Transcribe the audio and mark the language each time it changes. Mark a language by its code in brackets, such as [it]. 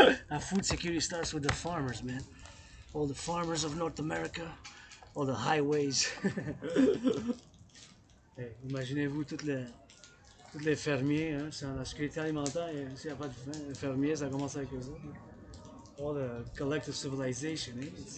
[en] And food security starts with the farmers, man. All the farmers of North America, all the highways. [fr] Hey, imaginez-vous tous les fermiers, hein, sans la sécurité alimentaire, s'il n'y a pas de faim, les fermiers, ça commence avec eux autres. [en] All the collective civilization, eh?